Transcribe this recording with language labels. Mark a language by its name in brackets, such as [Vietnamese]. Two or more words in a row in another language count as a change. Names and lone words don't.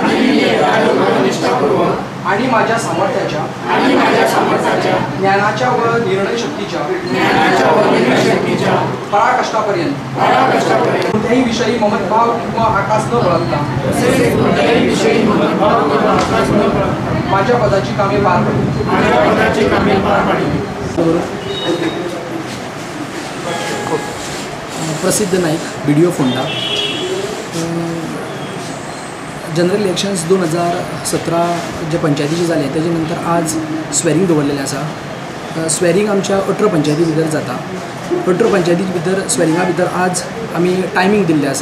[Marathi] आणि माझ्या सामर्थ्याच्या ज्ञानाच्या व निर्णय शक्तीच्या पराकाष्ठापर्यंत कोणत्याही विषयी ममतभाव किंवा आकाश न बाळगता माझ्या पदाची कामे पार पाडली। प्रसिद्ध नाईक बीडीओ फोंडा। [English] general elections [Konkani] 2017 जे पंचायतीचे जाले तेजे नंतर आज स्वेरींग दवरलेले आसा। स्वेरींग आमच्या 18 पंचायती भितर जाता। 18 पंचायती भितर स्वेरींगा भितर आज आमी टायमींग दिल्ले आसा।